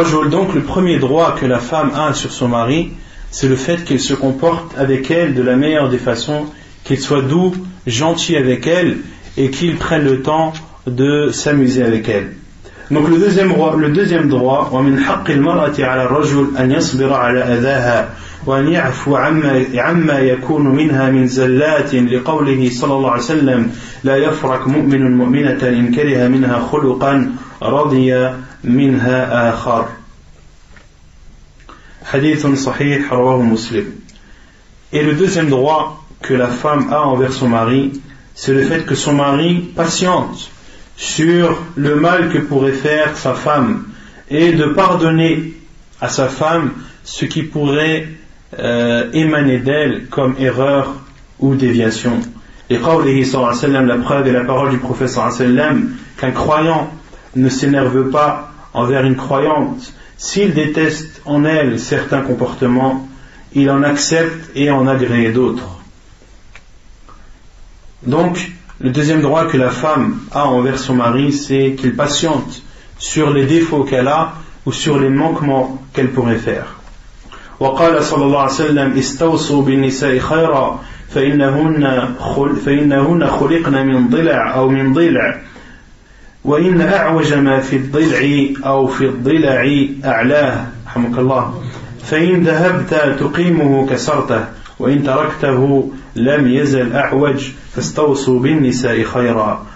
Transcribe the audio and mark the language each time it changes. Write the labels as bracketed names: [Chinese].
[French] Donc le premier droit que la femme a sur son mari, c'est le fait qu'il se comporte avec elle de la meilleure des façons, qu'il soit doux, gentil avec elle, et qu'il prenne le temps de s'amuser avec elle. Donc le deuxième droit, [Arabic] ومن حق المرأة على الرجل أن يصبر على أذاها وأن يعفو عما يكون منها من زلات لقوله صلى الله عليه وسلم لا يفرق مؤمن مؤمنة إن كره منها خلقا رضي منها آخر. حديث صحيح رواه مسلم. [French] Et le deuxième droit que la femme a envers son mari, c'est le fait que son mari patiente sur le mal que pourrait faire sa femme et de pardonner à sa femme ce qui pourrait émaner d'elle comme erreur ou déviation. Et qawlihi sallallahu alayhi wa sallam, la preuve est la parole du prophète sallallahu alayhi wa sallam, qu'un croyant ne s'énerve pas envers une croyante s'il déteste en elle certains comportements, il en accepte et en agrée d'autres. Donc le deuxième droit que la femme a envers son mari, c'est qu'il patiente sur les défauts qu'elle a ou sur les manquements qu'elle pourrait faire. [Arabic] وقال صلى الله عليه وسلم استوصوا بالنساء خيرا فإنهن خلقن من ضلع أو من ضلع وإن أعوج ما في الضلع أو في الضلع أعلاه رحمك الله فإن ذهبت تقيمه كسرته وإن تركته لم يزل أعوج فاستوصوا بالنساء خيرا.